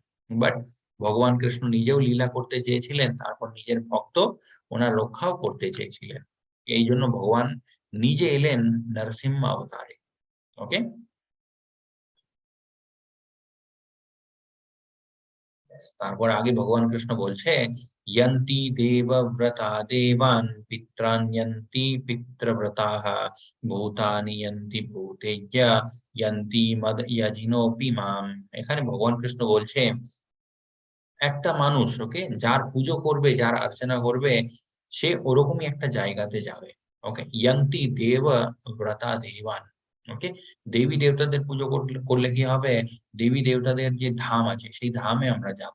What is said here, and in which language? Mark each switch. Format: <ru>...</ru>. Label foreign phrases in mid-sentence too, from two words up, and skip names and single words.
<bn>বাট ভগবান কৃষ্ণ নিজেও লীলা করতে চেয়েছিলেন, তারপর নিজের ভক্ত ওনার রক্ষাও করতে চেয়েছিলেন। এই জন্য ভগবান নিজে এলেন নরসিংহ অবতারে। ওকে, তারপর আগে ভগবান কৃষ্ণ বলছে,</bn> <sa>यन्ति देवव्रता देवान् पित्रान् यन्ति पितृव्रताः भूतानि यन्ति भूतेज्य यन्ति मद यजिनोऽपि माम्।</sa> <bn>এখানে ভগবান কৃষ্ণ বলছে, একটা মানুষ, ওকে, যার পুজো করবে, যার অর্চনা করবে, সে ওরকমই একটা জায়গাতে যাবে।</bn> <sa>ওকে, ইয়ান্তি দেব ব্রতা দেবান।</sa> <bn>ওকে, দেবী দেবতাদের পুজো করলে কি হবে, দেবী দেবতাদের যে ধাম আছে সেই ধামে আমরা যাব।</bn>